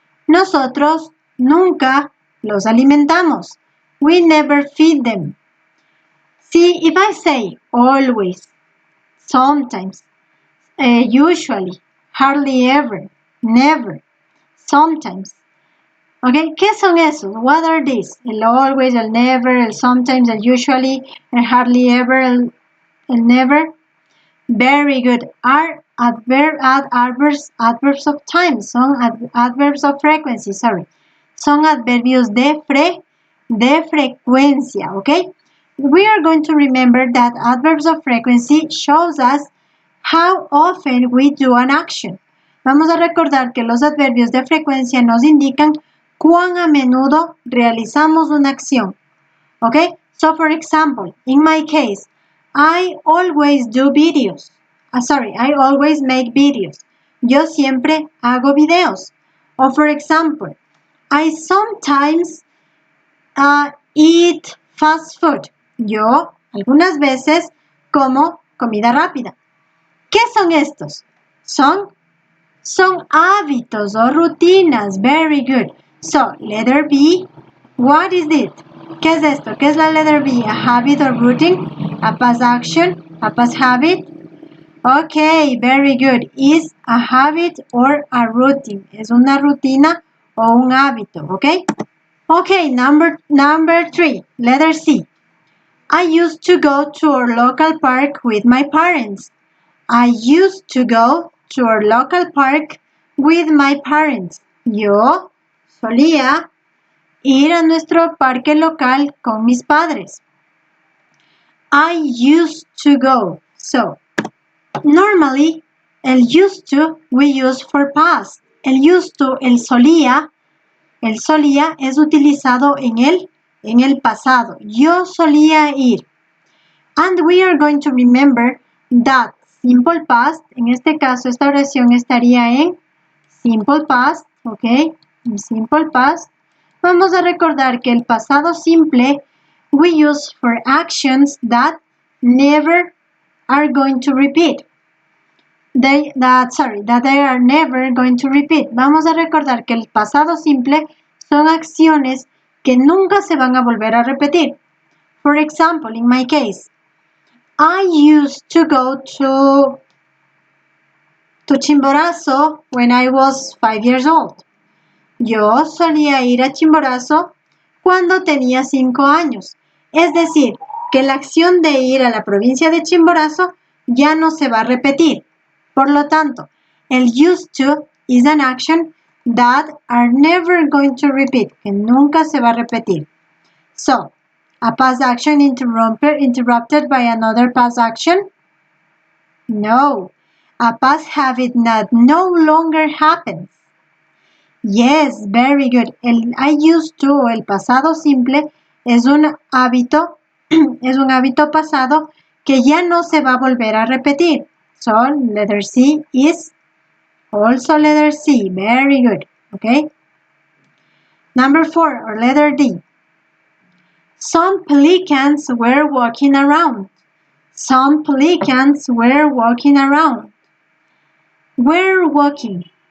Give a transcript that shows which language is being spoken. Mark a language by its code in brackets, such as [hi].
[es] Nosotros nunca los alimentamos. [en] We never feed them. See, if I say always, sometimes, usually, hardly ever, never, sometimes. Okay, [es] ¿qué son esos? [en] What are these? El always, el never, el sometimes, el usually, el hardly ever, el never. Very good. Are adverbs of time. Son adverbs of frequency, sorry. [es] Son adverbios de frecuencia, okay? [en] We are going to remember that adverbs of frequency shows us how often we do an action. [es] Vamos a recordar que los adverbios de frecuencia nos indican cuán a menudo realizamos una acción. [en] Okay? So, for example, in my case, I always do videos. I always make videos. [es] Yo siempre hago videos. [en] Or, for example, I sometimes eat fast food. Yo [es] algunas veces como comida rápida. ¿Qué son estos? Son hábitos o rutinas. [en] Very good. So, letter B, what is it? [es] ¿Qué es esto? [en] ¿Qué es la letter B? A habit or routine? A past action? A past habit? Okay, very good. Is a habit or a routine. [es] Es una rutina o un hábito, okay? [en] Okay, number 3, letter C. I used to go to our local park with my parents. I used to go to our local park with my parents. [es] Yo solía ir a nuestro parque local con mis padres. [en] I used to go. So, normally, el used to we use for past. [es] El used to, el solía es utilizado en el pasado. Yo solía ir. [en] And we are going to remember that simple past, [es] en este caso esta oración estaría en simple past, [en] ¿ok? [es] En simple past. Vamos a recordar que el pasado simple [en] we use for actions that never are going to repeat. That they are never going to repeat. [es] Vamos a recordar que el pasado simple son acciones que nunca se van a volver a repetir. [en] For example, in my case, I used to go to Chimborazo when I was 5 years old. [es] Yo solía ir a Chimborazo cuando tenía 5 años. Es decir, que la acción de ir a la provincia de Chimborazo ya no se va a repetir. Por lo tanto, [en] el used to is an action that are never going to repeat, [es] que nunca se va a repetir. [en] So, a past action interrupted by another past action? No. A past habit that no longer happens. Yes, very good. [es] El I used to, el pasado simple, es un hábito pasado que ya no se va a volver a repetir. [en] So, letter C is also letter C. Very good. Okay. Number 4, or letter D. Some pelicans were walking around. Some pelicans were walking around. Were walking.